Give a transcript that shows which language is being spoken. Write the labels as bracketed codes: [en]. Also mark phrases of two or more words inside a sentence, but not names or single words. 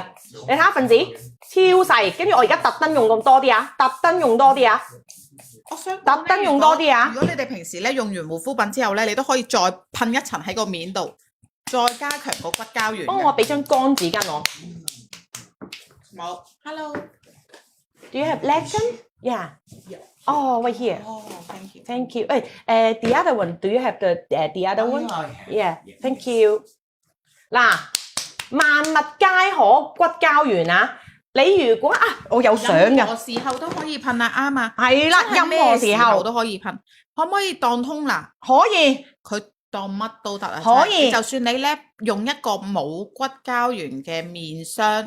[yue] 你睇下分子超細，跟住我而家特登用咁多啲啊，特登用多啲啊。我想特登用多啲啊。如果你哋平時咧用完護膚品之後咧，你都可以再噴一層喺個面度，再加強個骨膠原。幫我俾張乾紙巾我。冇。Hello。 [en] Do you have lotion? Yeah. Oh, right here. Oh, thank you. Thank you. The other one. Do you have the other one? Yeah. Thank you. [yue] 嗱，萬物皆可骨膠原啊！你如果我有相㗎。任何時候都可以噴啊，啱啊。係啦，任何時候都可以噴。可唔可以當通拿？可以。佢當乜都得啊。可以。就算你咧用一個冇骨膠原嘅面霜。